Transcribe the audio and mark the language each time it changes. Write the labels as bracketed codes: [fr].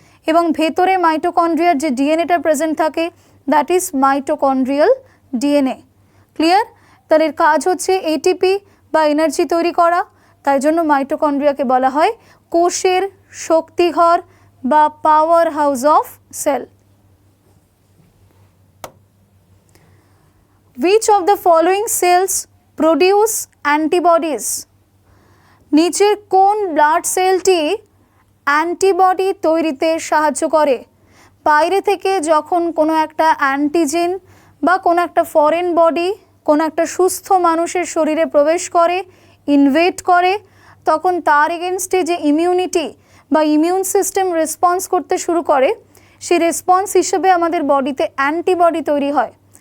[bn] এবং ভেতরে মাইটোকন্ড্রিয়ার যে ডিএনএটা প্রেজেন্ট থাকে, [en] That is mitochondrial DNA. [bn] Clear? তাহলে এর কাজ হচ্ছে এটিপি বা এনার্জি তৈরি করা। তাই জন্য মাইটোকন্ড্রিয়াকে বলা হয় কোষের শক্তিঘর বা power house of sell. [en] Which of the following cells produce antibodies? [bn] নিচের কোন ব্লাড সেলটি অ্যান্টিবডি তৈরিতে সাহায্য করে? বাইরে থেকে যখন কোনো একটা অ্যান্টিজেন বা কোনো একটা ফরেন বডি কোনো একটা সুস্থ মানুষের শরীরে প্রবেশ করে, ইনভেড করে, তখন তার এগেনস্টে যে ইমিউনিটি বা ইমিউন সিস্টেম রেসপন্স করতে শুরু করে, সেই রেসপন্স হিসেবে আমাদের বডিতে অ্যান্টিবডি তৈরি হয়।